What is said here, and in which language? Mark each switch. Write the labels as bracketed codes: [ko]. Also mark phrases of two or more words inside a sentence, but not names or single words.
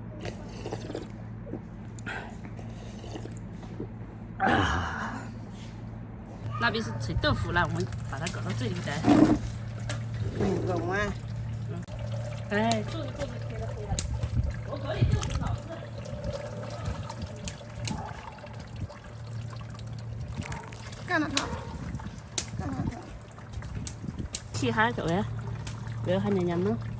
[zh] 那边是炒豆腐了，我们把它搞到这里来。懂啊。哎，做着可以了。我搞点豆腐脑子。干了它。 [vi] Chị hai cậu ấy, bây giờ hai nhà nhắn nó.